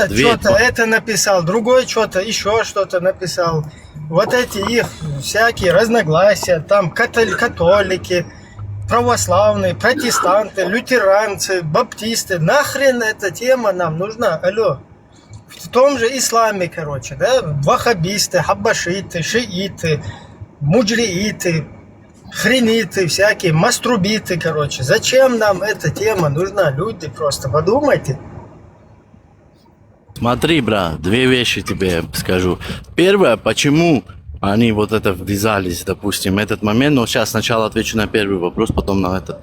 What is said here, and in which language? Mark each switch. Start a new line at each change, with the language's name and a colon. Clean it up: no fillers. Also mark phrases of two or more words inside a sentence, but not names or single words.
Russian: Это что-то, это написал, другой что-то, еще что-то написал. Вот эти их всякие разногласия, там католики, православные, протестанты, лютеранцы, баптисты. Нахрен эта тема нам нужна? Алло. В том же исламе, короче, да, ваххабисты, хаббашиты, шииты, муджрииты, хрениты всякие, маструбиты, короче. Зачем нам эта тема нужна? Люди, просто подумайте. Смотри, брат, две вещи тебе скажу. Первое, почему они вот это ввязались, допустим, этот момент, но сейчас сначала отвечу на первый вопрос, потом на этот.